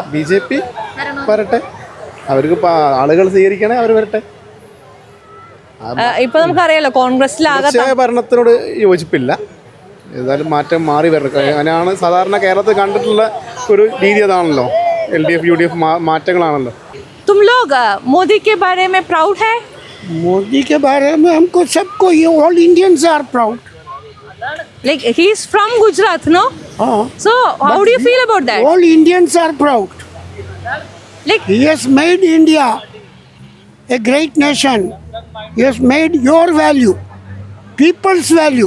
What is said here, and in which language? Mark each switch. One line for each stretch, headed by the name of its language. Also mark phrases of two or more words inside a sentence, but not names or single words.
Malayalam: BJP വരട്ടെ, അവർക്ക് ആളുകൾ സ്വീകരിക്കണേ, അവർ വരട്ടെ. ഇപ്പൊ നമുക്കറിയാലോ കോൺഗ്രസിലാകെ ഭരണത്തിനോട് യോജിപ്പില്ല. ഏതായാലും മാറ്റം മാറി വരണം. അങ്ങനെയാണ് സാധാരണ കേരളത്തിൽ കണ്ടിട്ടുള്ള ഒരു രീതി. അതാണല്ലോ LDF UDF മാറ്റങ്ങളാണല്ലോ.
Hindi: तुम लोग मोदी के बारे में प्राउड है? मोदी के बारे में हमको सबको ये
English: all Indians are proud. Like he is from Gujarat, no? So how do you feel about that? All Indians are proud. Like he has made India a great nation. He has made your value, people's value.